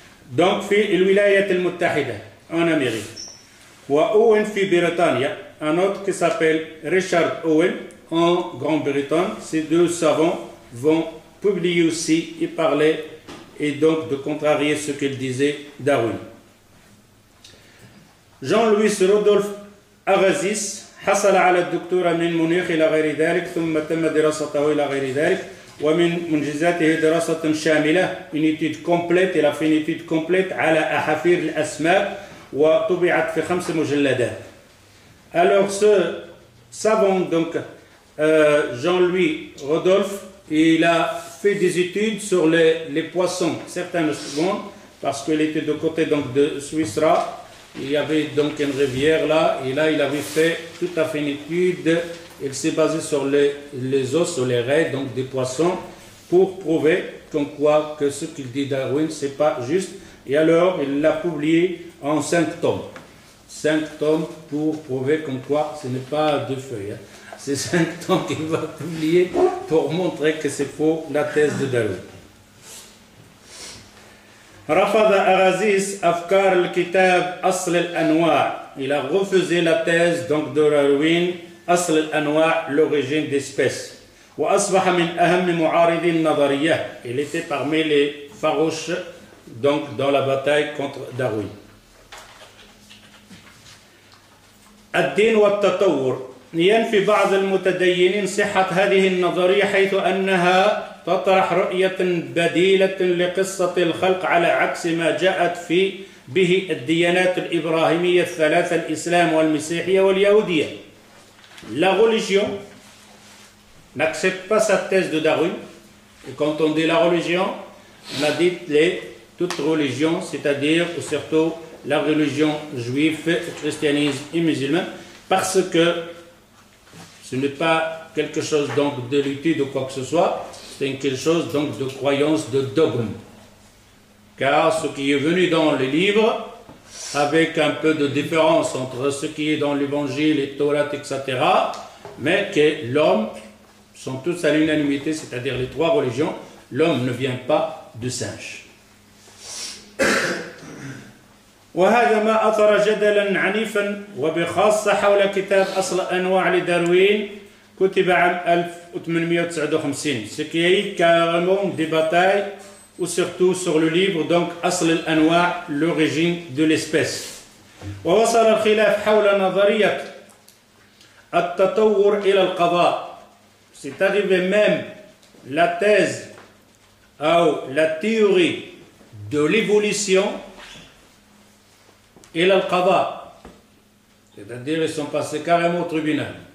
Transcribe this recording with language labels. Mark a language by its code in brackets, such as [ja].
[fr] Donc, [ar] في الولايات المتحدة [fr] en Amérique. [ar] وأوين في بريطانيا, [fr] un autre qui s'appelle Richard Owen en Grande-Bretagne. Ces deux savants vont publier aussi et parler et donc de contrarier ce qu'il disait Darwin. [ar] Jean-Louis Rodolphe Agassiz حصل على الدكتوراه من مونيخ إلى غير ذلك ثم تم دراسته إلى غير ذلك ومن منجزاته دراسة شاملة [fr] une étude complète. Il a fait une étude complète [ar] على أحافير الأسماك وطبعت في 5 مجلدات. [fr] Alors ce savant donc Jean-Louis Rodolphe, il a fait des études sur les poissons, certaines secondes, parce qu'il était de côté donc de Suissera. Il y avait donc une rivière là, et là il avait fait tout à fait une étude. Il s'est basé sur les os, sur les raies donc des poissons, pour prouver comme quoi que ce qu'il dit Darwin c'est pas juste. Et alors il l'a publié en 5 tomes. 5 tomes pour prouver comme quoi ce n'est pas 2 feuilles. Hein. C'est 5 tomes qu'il va publier pour montrer que c'est faux la thèse de Darwin. [ar] رفض أغازيس أفكار الكتاب أصل الأنواع. [fr] Il a refusé la thèse donc de Darwin أصل الأنواع, l'origine d'espèces. [ar] وأصبح من أهم معارضي النظرية. [fr] Il était parmi les farouches donc dans la bataille contre Darwin. [ar] الدين والتطور. ينفي بعض المتدينين صحة هذه النظرية حيث أنها تطرح رؤية بديلة لقصة الخلق على عكس ما جاءت به الديانات الإبراهيمية الثلاثة الإسلام والمسيحية واليهودية. [fr] La religion n'accepte pas cette thèse de Darwin. Et quand on dit la religion, on a dit toutes religions, c'est-à-dire surtout la religion juive, christianisme et musulman, parce que ce n'est pas quelque chose donc de l'étude ou quoi que ce soit, c'est quelque chose donc de croyance, de dogme. Car ce qui est venu dans les livres, avec un peu de différence entre ce qui est dans l'évangile et Torah, etc., mais que l'homme, sont tous à l'unanimité, c'est-à-dire les 3 religions, l'homme ne vient pas de singe. [ar] وهذا ما أثار جدلا عنيفا وبخاصة حول كتاب أصل الأنواع لداروين كتب عام 1859, [fr] ce qui a eu carrément des batailles, ou surtout sur le livre donc أصل الأنواع, l'origine de l'espèce. [ar] ووصل الخلاف حول نظرية التطور إلى القضاء. [fr] C'est arrivé même la thèse ou la théorie de l'évolution et l'al-qada, c'est-à-dire ils sont passés carrément au tribunal.